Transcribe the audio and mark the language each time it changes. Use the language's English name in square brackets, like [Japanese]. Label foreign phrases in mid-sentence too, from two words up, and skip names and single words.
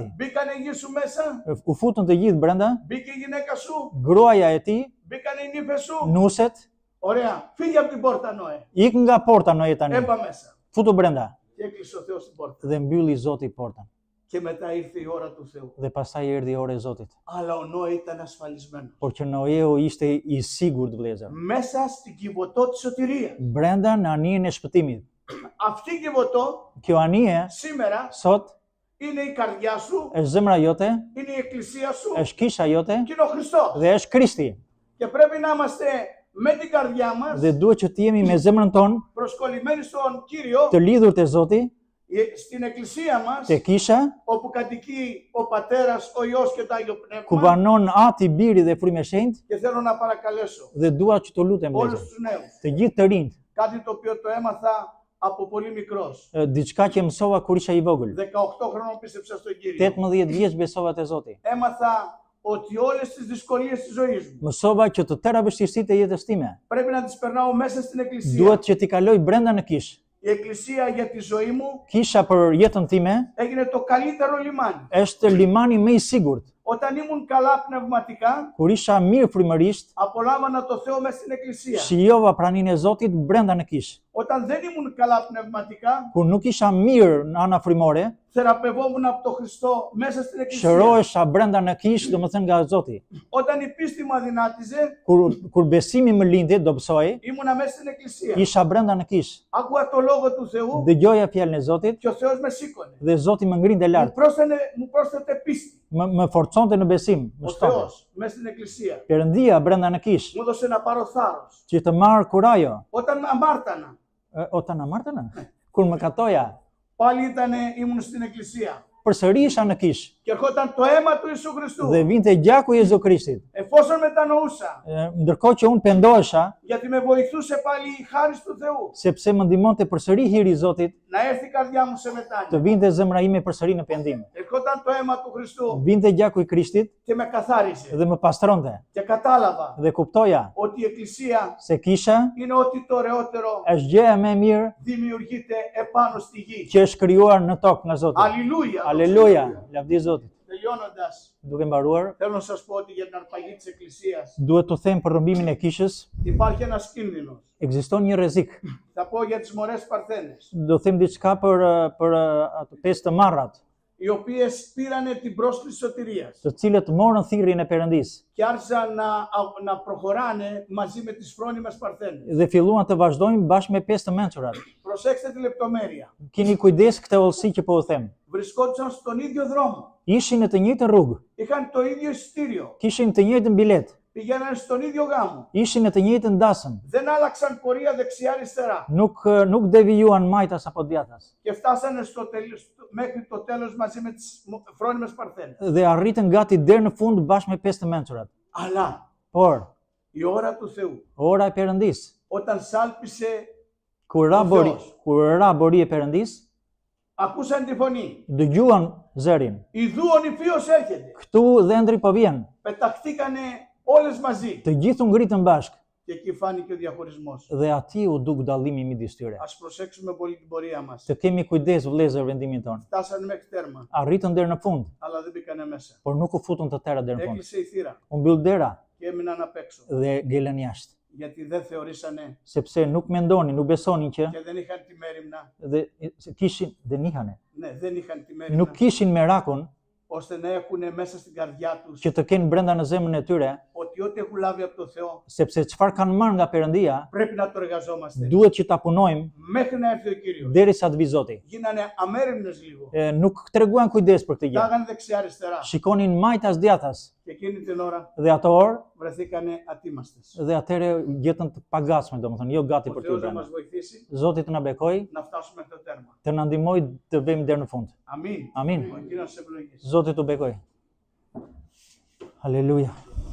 [Greek] Μπήκανε οι γη σου μέσα, [Albanian] U futën të gjithë brenda, [Greek] μπήκε η γυναίκα σου, [Albanian] gruaja e tij, [Greek] μπήκανε οι νύφες σου. [Albanian] nuset, [Greek] Ωραία, φύγε από την πόρτα Νόε. [Albanian] ik nga porta Noe tani. [Greek] Έμπα μέσα. [Albanian] Futu brenda [Greek] Και έκλεισε ο Θεός την πόρτα. [Albanian] dhe mbylli Zoti portën. [Greek] Και μετά ήρθε η ώρα του Θεού. [Albanian] Dhe pastaj erdhi ora e Zotit. [Greek] Αλλά ο Νόε ήταν ασφαλισμένος. [Albanian] Por që Noeu ishte i sigurt vëllezër. [Greek] Μέσα στην Κιβωτό της σωτηρίας. [Albanian] Brenda në anijen e shpëtimit. [Greek] Αυτή η Κιβωτό [Albanian] Kjo anije [Greek] σήμερα [Albanian] sot [Greek] είναι η καρδιά σου, [Albanian] është zemra jote, [Greek] είναι η εκκλησία σου [Albanian] është kisha jote [Greek] και είναι ο Χριστός. [Albanian] dhe është Krishti. [Greek] Και πρέπει να είμαστε με την καρδιά μας [Albanian] Dhe duhet që të jemi me zemrën tonë [Greek] προσκολλημένοι στον Κύριο, [Albanian] të lidhur te Zoti, [Greek] στην εκκλησία μας, [Albanian] te kisha [Greek] όπου κατοικεί ο Πατέρας, ο Υιός και το Άγιο [Albanian] ku [Greek] Πνεύμα. [Albanian] banon Ati, Biri dhe Frymi i Shenjtë [Greek] Και θέλω να παρακαλέσω [Albanian] dhe dua që të lutem [Greek] όλους [Albanian] vëllezër, [Greek] τους νέους, [Albanian] të gjithë të rinjt, [Greek] κάτι το οποίο το έμαθα από πολύ μικρός. [Albanian] diçka që mësova kur isha i vogël. [Greek] 18 χρόνων πίστεψα στον Κύριο. [Albanian] 18 vjeç besova te Zoti. [Greek] Έμαθα ότι όλες τις δυσκολίες της ζωής μου [Albanian] Mësova që të tëra vështirësitë e jetës time [Greek] πρέπει να τις περνάω μέσα στην εκκλησία. [Albanian] duhet që t'i kaloj brenda në kishë. [Greek] Η εκκλησία για τη ζωή μου [Albanian] Kisha për jetën time [Greek] έγινε το καλύτερο λιμάνι. [Albanian] është limani më i sigurt. [Greek] Όταν ήμουν καλά πνευματικά, [Albanian] Kur isha mirë frymërisht, [Greek] απολάμβανα το Θεό μέσα στην εκκλησία. [Albanian] shijova praninë e Zotit brenda në kishë. [Greek] Όταν δεν ήμουν καλά πνευματικά, [Albanian] Kur nuk isha mirë në ana frymore, [Greek] θεραπευόμουν από τον Χριστό μέσα στην εκκλησία. [Albanian] shërohesha brenda në kishë, domethënë nga Zoti. [Greek] Όταν η πίστη μου αδυνάτιζε, [Albanian] Kur besimi më lindi, dobësoi, [Greek] ήμουνα μέσα στην εκκλησία. [Albanian] isha brenda në kishë. [Greek] Άκουγα το λόγο του Θεού [Albanian] Dëgjoja fjalën e Zotit [Greek] και ο Θεός με σήκωνε. [Albanian] dhe Zoti më ngrinte lart. [Greek] Μου πρόσθετε πίστη. [Albanian] Më forconte në besim, më [Greek] Ο [Albanian] shtonte. [Greek] Θεός μέσα στην εκκλησία. [Albanian] Perëndia brenda në kishë, [Greek] Μου έδωσε να πάρω θάρρος. [Albanian] që të marr kurajo. [Greek] Όταν αμάρτανα, Όταν αμάρτανα, [Albanian] kur më katoja, [Greek] πάλι ήμουν στην εκκλησία. [Albanian] përsëri isha në kishë [Greek] Και ερχόταν το αίμα του Ιησού Χριστού. [Albanian] dhe vinte gjaku i Jezu Krishtit. [Greek] Εφόσον μετανοούσα, [Albanian] Ndërkohë që unë pendohesha, [Greek] γιατί με βοηθούσε πάλι η χάρις του Θεού, [Albanian] sepse më ndihmonte përsëri hiri i Zotit, [Greek] να έρθει η καρδιά μου σε [Albanian] të [Greek] μετάνοια. [Albanian] vinte zemra ime përsëri në pendim. [Greek] Ερχόταν το αίμα του Χριστού [Albanian] Vinte gjaku i Krishtit [Greek] και με καθάρισε. [Albanian] dhe më pastronte [Greek] Και κατάλαβα [Albanian] dhe kuptoja [Greek] ότι η εκκλησία [Albanian] se kisha [Greek] είναι ό,τι το ωραιότερο [Albanian] është gjëja më e mirë [Greek] δημιουργείται επάνω στη γη. [Albanian] që është krijuar në tokë nga Zoti. [Greek] Αλληλούια. [Albanian] Aleluja, lavdi Zotit. [Greek] Τελειώνοντας, [Albanian] Duke mbaruar, [Greek] θέλω να σας πω ότι για την αρπαγή της εκκλησίας [Albanian] duhet të them për rrëmbimin e kishës, [Greek] υπάρχει ένας κίνδυνος. [Albanian] ekziston një rrezik. [Greek] Θα πω για τις μωρές παρθένες, [Albanian] Do them diçka për ato pesë të marrat, [Greek] οι οποίες πήρανε την πρόσκληση σωτηρίας [Albanian] të cilët morën thirrjen e Perëndisë [Greek] και άρχισαν να προχωράνε μαζί με τις φρόνιμες παρθένες. [Albanian] dhe filluan të vazhdojnë bashkë me pesë të mençurat. [Greek] Προσέξτε τη λεπτομέρεια. [Albanian] Keni kujdes këtë hollësi që po u them. [Greek] Βρισκόντουσαν στον ίδιο δρόμο. [Albanian] Ishin në të njëjtën rrugë, [Greek] Είχαν το ίδιο εισιτήριο. [Albanian] kishin të njëjtën bilet, [Greek] Πηγαίνανε στον ίδιο γάμο. [Albanian] ishin në të njëjtën dasëm. [Greek] Δεν άλλαξαν πορεία δεξιά-αριστερά. [Albanian] Nuk devijuan majtas apo djathtas [Greek] Και φτάσανε μέχρι το τέλος μαζί με τις φρόνιμες παρθένες. [Albanian] dhe arritën gati deri në fund bashkë me pesë të mençurat. [Greek] Αλλά [Albanian] Por [Greek] η ώρα του Θεού, [Albanian] ora e Perëndisë, [Greek] όταν σάλπισε, [Albanian] kur ra bori e Perëndisë, [Greek] ακούσαν τη φωνή. [Albanian] dëgjuan zërin. [Greek] Ιδού ο νηφίος έρχεται. [Albanian] Këtu dhëndri po vjen. [Greek] Πεταχτήκανε όλες μαζί. [Albanian] Të gjithë u ngritën bashkë [Greek] Και εκεί φάνηκε ο διαχωρισμός. [Albanian] dhe aty u duk dallimi midis tyre. [Greek] Ας προσέξουμε πολύ την πορεία μας. [Albanian] Të kemi kujdes vëllezër vendimin ton. [Greek] Φτάσανε μέχρι τέρμα, [Albanian] Arritën deri në fund, [Greek] αλλά δεν μπήκανε μέσα. [Albanian] por nuk u futën të tëra deri në fund. [Greek] Έκλεισε η θύρα. [Albanian] U mbyll dera [Greek] και έμειναν απ' έξω. [Albanian] dhe ngelën jashtë. [Greek] Γιατί δεν θεωρήσανε [Albanian] Sepse nuk mendonin, nuk besonin që [Greek] και δεν είχαν τη μέριμνα. δεν είχανε. Ναι, δεν είχαν τη μέριμνα. [Albanian] Nuk kishin merakun [Greek] Ώστε να έχουν μέσα στην καρδιά τους [Albanian] që të kenë brenda në zemrën e tyre, [Greek] ότι ό,τι έχουν λάβει από το Θεό [Albanian] sepse çfarë kanë marrë nga Perëndia, [Greek] πρέπει να το εργαζόμαστε. [Albanian] duhet që ta punojmë [Greek] Μέχρι να έρθει ο Κύριος. [Albanian] derisa të vi Zoti. [Greek] Γίνανε αμέριμνες λίγο. [Albanian] Nuk treguan kujdes për këtë gjë. [Greek] Τάγανε δεξιά-αριστερά. [Albanian] Shikonin majtas djathas [Greek] Και εκείνη την ώρα [Albanian] dhe ato orë [Greek] βρεθήκανε ατίμαστες. [Albanian] dhe atëre gjetën të pagatshme, domethënë, jo gati [Greek] Ο [Albanian] për të [Greek] Θεός να [Albanian] brenda. [Greek] μας βοηθήσει [Albanian] Zoti të na bekoj, [Greek] να φτάσουμε στο τέρμα. [Albanian] të na ndihmoj të vëmë deri në fund. [Greek] Αμήν. [Albanian] Amin. [Greek] Ο Κύριος σε ευλογήσει. [Albanian] Zoti të bekoj. Haleluja.